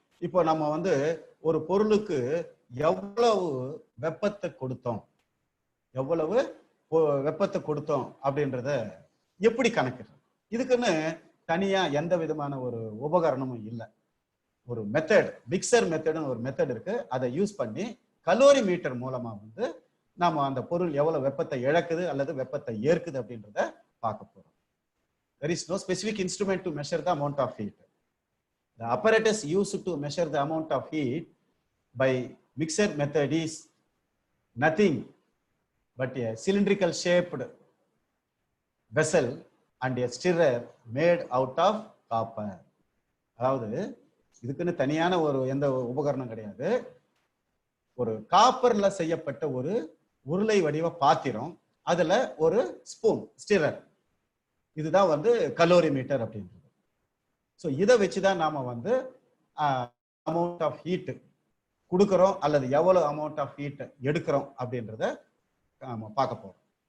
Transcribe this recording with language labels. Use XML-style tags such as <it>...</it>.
<ta>இப்போ நம்ம வந்து ஒரு பொருளுக்கு எவ்வளவு வெப்பத்தை கொடுத்தோம், எவ்வளவு வெப்பத்தை கொடுத்தோம் அப்படின்றத எப்படி கணக்கிடுறது? இதுக்குன்னு தனியா எந்த விதமான ஒரு உபகரணமும் இல்லை. ஒரு மெத்தட், மிக்சர் மெத்தட்னு ஒரு மெத்தட் இருக்கு. அதை யூஸ் பண்ணி கலோரி மீட்டர் மூலமா வந்து நாம அந்த பொருள் எவ்வளவு வெப்பத்தை இழக்குது அல்லது வெப்பத்தை ஏற்குது அப்படின்றத பார்க்க போறோம்.</ta> <en>There is no specific instrument to measure the amount of heat. The apparatus used to measure the amount of heat by mixer method is nothing but a cylindrical shaped vessel and a stirrer made out of copper.</en> <ta>அதாவது இதுக்குன்னு தனியான ஒரு எந்த உபகரணம் கிடையாது. ஒரு காப்பர்ல செய்யப்பட்ட ஒரு உருளை வடிவ பாத்திரம், அதுல ஒரு ஸ்பூன், ஸ்டிரர், இதுதான் வந்து கலோரி மீட்டர் அப்படின்றது. ஸோ இதை வச்சுதான் நாம வந்து அமௌண்ட் ஆஃப் ஹீட் கொடுக்குறோம் அல்லது எவ்வளவு அமௌண்ட் ஆஃப் ஹீட் எடுக்கிறோம் அப்படின்றத நாம பார்க்க போறோம்.</ta>